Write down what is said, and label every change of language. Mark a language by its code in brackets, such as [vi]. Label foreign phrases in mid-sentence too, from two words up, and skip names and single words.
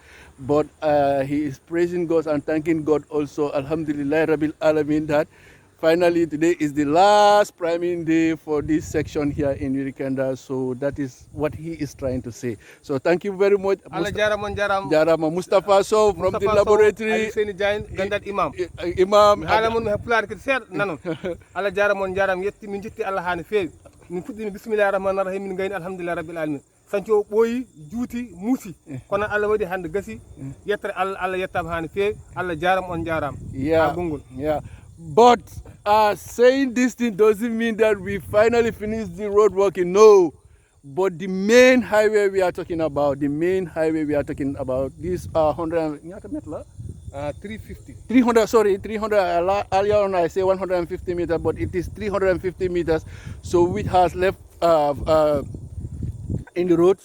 [en] But he is praising God and thanking God also, [ar] الحمد لله رب العالمين, [en] that finally today is the last priming day for this section here in Yirikenda. So that is what he is trying to say. So thank you very much. Jarama Mustafa Sow from the laboratory. Imam. Imam. [ff] Allah jaramon jaram yetti min jitti Allah hani feewi min fuddini [ar] بسم الله الرحمن الرحيم [ff] min gayni [ar] الحمد لله رب العالمين [ff] sancio ɓooyi juuti muusi kono Allah waɗi hande gasi yettere Allah yettama hani feewi Allah jaram on jaram [en] yeah. But saying this thing doesn't mean that we finally finished the road working. No. But the main highway we are talking about, this 100 meter. 350. 300, earlier on I say 150 meters, but it is 350 meters, so which has left in the road.